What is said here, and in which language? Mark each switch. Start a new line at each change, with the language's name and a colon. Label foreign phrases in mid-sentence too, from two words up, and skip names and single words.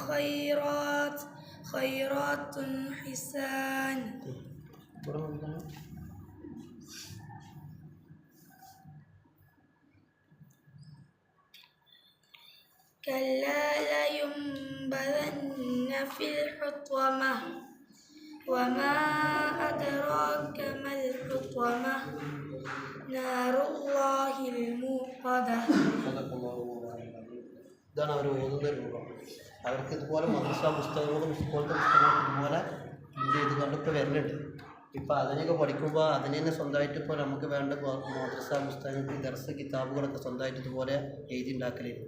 Arabic: خيرات حسان كلا لينبذن في الحطمة وما أدراك ما الحطمة نار الله الموقدة.
Malayalam: ഇതാണ് അവർ ഓതുന്ന രൂപം. അവർക്ക് ഇതുപോലെ മദ്രസ പുസ്തകങ്ങളും സ്കൂളത്തെ പുസ്തകങ്ങളും ഇതുപോലെ ഇത് കണ്ടിപ്പോൾ വരുന്നുണ്ട്. ഇപ്പോൾ അതിനൊക്കെ പഠിക്കുമ്പോൾ അതിന് തന്നെ സ്വന്തമായിട്ട് ഇപ്പോൾ നമുക്ക് വേണ്ട മദ്രസ പുസ്തകങ്ങൾക്ക് ദർസ് കിതാബുകളൊക്കെ സ്വന്തമായിട്ട് ഇതുപോലെ എഴുതി ഉണ്ടാക്കലായിരുന്നു.